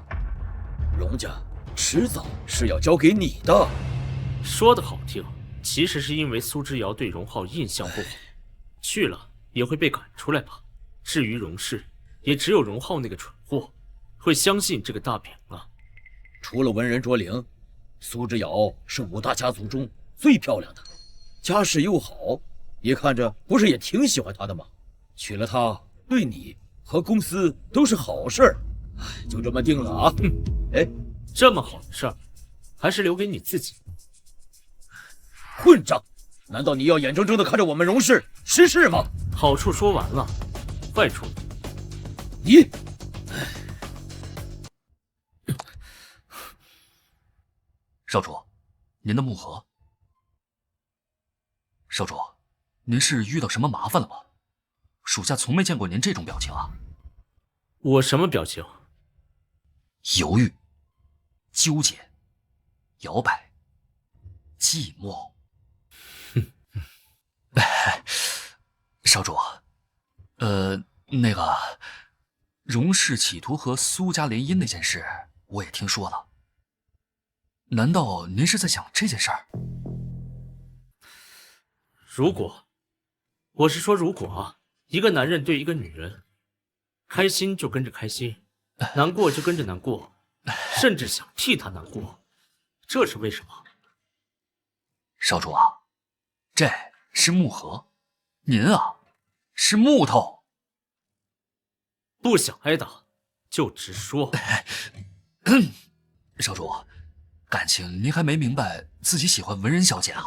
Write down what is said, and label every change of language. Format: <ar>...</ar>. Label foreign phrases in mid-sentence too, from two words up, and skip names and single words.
<zh>榮家遲早是要交給你的。說的好聽，其實是因為蘇之遙對榮浩印象不好，去了也會被趕出來吧。至於榮氏，也只有榮浩那個蠢貨會相信這個大餅了。除了文人卓靈，蘇之遙是5大家族中最漂亮的，家世又好，也看着不是也挺喜歡她的嗎？娶了她，對你和公司都是好事兒。就這麼定了啊！哎，這麼好的事兒，還是留給你自己。混賬！難道你要眼睜睜地看着我們榮氏失勢嗎？好處說完了，壞處呢？你，少主，您的木盒。少主，您是遇到什麼麻煩了嗎？屬下從沒見過您這種表情啊。我什麼表情？猶豫、糾結、搖擺、寂寞。少主，那個榮氏企圖和蘇家聯姻那件事，我也聽說了。難道您是在想這件事兒？如果，我是說如果啊，一個男人對一個女人，開心就跟着開心，難過就跟着難過，甚至想替她難過，這是為什麼？少主啊，這是木盒，您啊是木頭。不想挨打就直說。少主，感情您還沒明白自己喜歡文人小姐啊？</zh>